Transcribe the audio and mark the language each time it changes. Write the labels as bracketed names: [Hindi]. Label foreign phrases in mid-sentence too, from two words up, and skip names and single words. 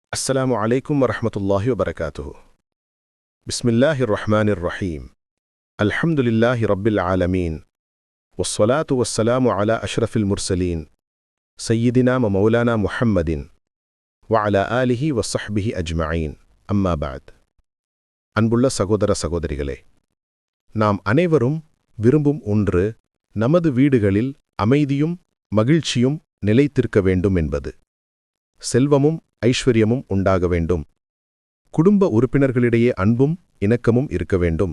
[Arabic] السلام عليكم ورحمة الله وبركاته. بسم الله الرحمن الرحيم. الحمد لله رب العالمين، والصلاة والسلام على أشرف المرسلين سيدنا ومولانا محمد وعلى آله وصحبه أجمعين. أما بعد. [Tamil] அன்புள்ள சகோதர சகோதரிகளே, நாம் அனைவரும் விரும்பும் ஒன்று நமது வீடுகளில் அமைதியும் மகிழ்ச்சியும் நிலைத்திருக்க வேண்டும் என்பது. செல்வமும் ஐஸ்வர்யமும் உண்டாக வேண்டும். குடும்ப உறுப்பினர்களிடையே அன்பும் இணக்கமும் இருக்க வேண்டும்.